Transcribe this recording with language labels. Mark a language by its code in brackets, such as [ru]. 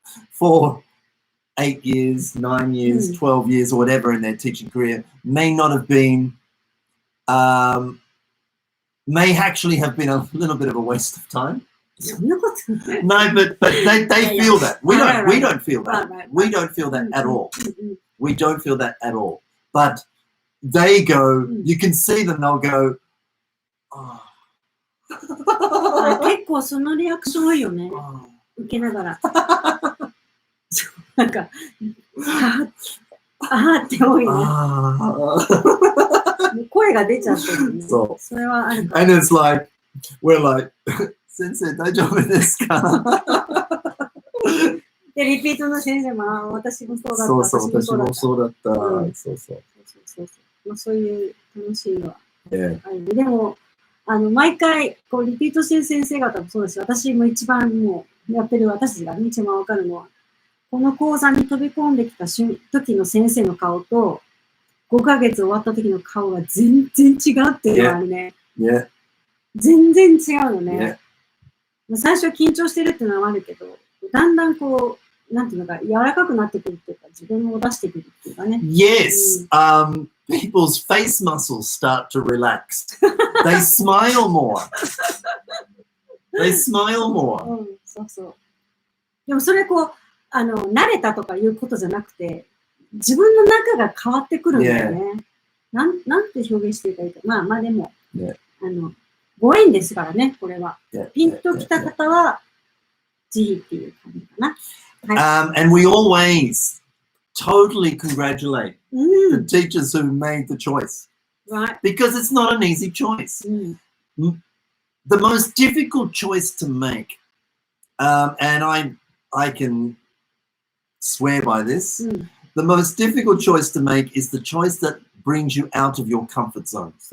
[en] for 8 years, 9 years, 12 years, or whatever in their teaching career may not have been, may actually have been a little bit of a waste of time. No, but they feel that. We don't feel that. We don't feel that at all. We don't feel that at all. But they go, you can see them, they'll go, oh. [ja] 結構そのリアクション多いよね。受けながら。なんか、あーって多いね。声が出ちゃってるね。そう。それはあるか。 [en] And it's like, we're like, [ja] 先生大丈夫ですか？で、リピートの先生も、私もそうだった。そうそう、私もそうだった。そうそう。まあ、そういう楽しいのはある。でも、毎回、こう、リピートしてる先生方もそうですし、私も一番もう、やってる私たちがね、一番わかるのは、この講座に飛び込んできた時の先生の顔と、5ヶ月終わった時の顔が全然違うっていうのがあるね。全然違うのね。最初緊張してるっていうのはあるけど、だんだんこう、なんていうのか、柔らかくなってくるっていうか、自分を出してくるっていうかね。 [en] Yes. People's face muscles start to relax. They smile more. They smile more. [ja] そうそう。でもそれこう、慣れたとかいうことじゃなくて、自分の中が変わってくるんだよね。なんて表現していいかいいか。まあでも、ご縁ですからね、これは。ピンときた方は、ぜひっていう感じかな。 [en] And we always totally congratulate the teachers who made the choice. Right. Because it's not an easy choice. The most difficult choice to make, and I can swear by this, the most difficult choice to make is the choice that brings you out of your comfort zone.